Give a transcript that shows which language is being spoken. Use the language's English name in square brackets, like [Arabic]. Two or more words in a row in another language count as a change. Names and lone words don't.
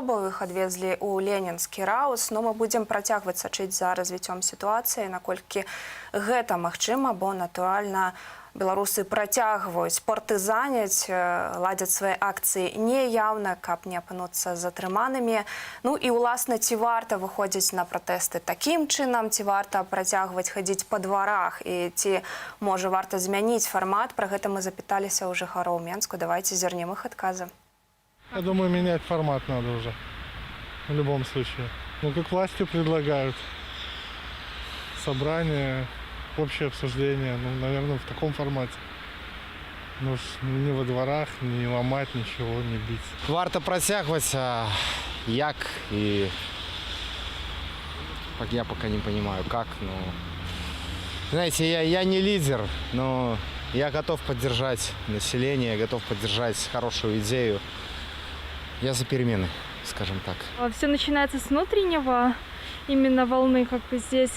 [Belarusian] Іх адвезлі ў Ленінскі раус. Но мы будзем працягваць сачыць за развіццём сітуацыі, наколькі гэта магчыма, бо, натуральна, беларусы працягваюць партызаняць, ладзяць свае акцыі неяўна, каб не апынуцца затрыманымі. Ну і, уласна, ці варта выходзіць на пратэсты такім чынам, ці варта працягваць хадзіць па дварах, і ці, можа, варта змяніць фармат. Пра гэта мы запыталіся ў жыхароў Менску. Давайте зернем іх адказы. [Russian] Я думаю, менять формат надо уже. В любом случае. Ну, как власти предлагают. Собрание, общее обсуждение, ну, наверное, в таком формате. Ну, не во дворах, не ломать ничего, не бить. Варто протягивать, а як и... Я пока не понимаю, как, но... Знаете, я не лидер, но я готов поддержать население, готов поддержать хорошую идею. Я за перемены, скажем так. Все начинается с внутреннего, именно волны, как бы здесь.